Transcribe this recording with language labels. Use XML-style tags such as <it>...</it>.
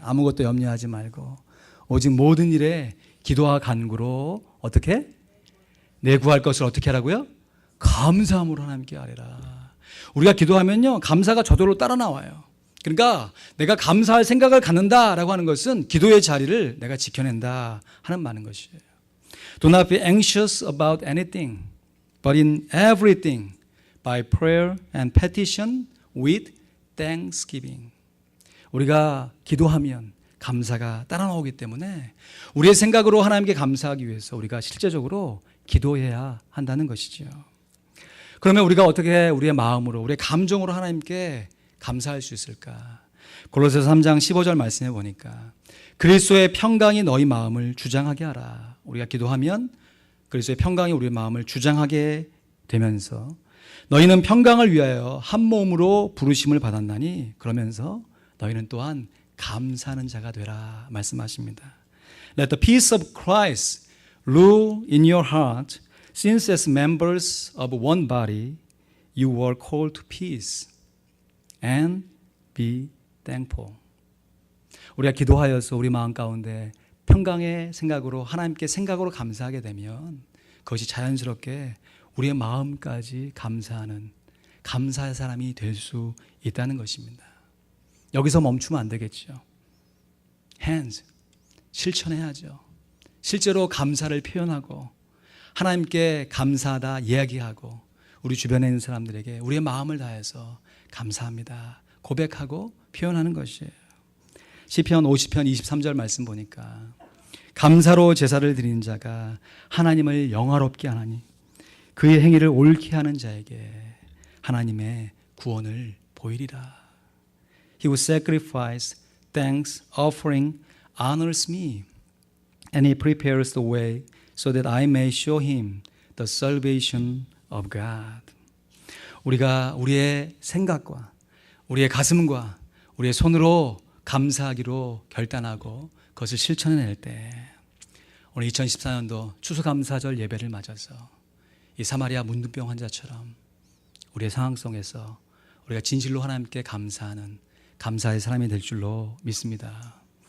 <ko>아무것도 염려하지 말고 오직 모든 일에 기도와 간구로 어떻게? 내 구할 것을 어떻게 하라고요? 감사함으로 하나님께 아뢰라. 우리가 기도하면요, 감사가 저절로 따라 나와요. 그러니까 내가 감사할 생각을 갖는다라고 하는 것은 기도의 자리를 내가 지켜낸다 하는 많은 것이에요.</ko> <en>Do not be anxious about anything, but in everything by prayer and petition with thanksgiving.</en> <ko>우리가 기도하면 감사가 따라 나오기 때문에 우리의 생각으로 하나님께 감사하기 위해서 우리가 실제적으로 기도해야 한다는 것이죠. 그러면 우리가 어떻게 우리의 마음으로, 우리의 감정으로 하나님께 감사할 수 있을까? 골로새서 3장 15절 말씀해 보니까 그리스도의 평강이 너희 마음을 주장하게 하라. 우리가 기도하면 그리스도의 평강이 우리의 마음을 주장하게 되면서 너희는 평강을 위하여 한 몸으로 부르심을 받았나니 그러면서 너희는 또한 감사하는 자가 되라 말씀하십니다.</ko> <en>Let the peace of Christ rule in your heart, since as members of one body you were called to peace and be thankful.</en> <ko>우리가 기도하여서 우리 마음 가운데 평강의 생각으로 하나님께 생각으로 감사하게 되면 그것이 자연스럽게 우리의 마음까지 감사하는 감사의 사람이 될 수 있다는 것입니다. 여기서 멈추면 안 되겠죠. hands, 실천해야죠. 실제로 감사를 표현하고 하나님께 감사하다 이야기하고 우리 주변에 있는 사람들에게 우리의 마음을 다해서 감사합니다 고백하고 표현하는 것이에요. 시편 50편 23절 말씀 보니까 감사로 제사를 드리는 자가 하나님을 영화롭게 하나니 그의 행위를 옳게 하는 자에게 하나님의 구원을 보이리라.</ko> <en>He who sacrifice, thanks, offering, honors me, and he prepares the way so that I may show him the salvation of God.</en> <ko>우리가 우리의 생각과 우리의 가슴과 우리의 손으로 감사하기로 결단하고 그것을 실천해낼 때 오늘 2014년도 추수감사절 예배를 맞아서 이 사마리아 문둥병 환자처럼 우리의 상황 속에서 우리가 진실로 하나님께 감사하는 감사의 사람이 될 줄로 믿습니다.</ko>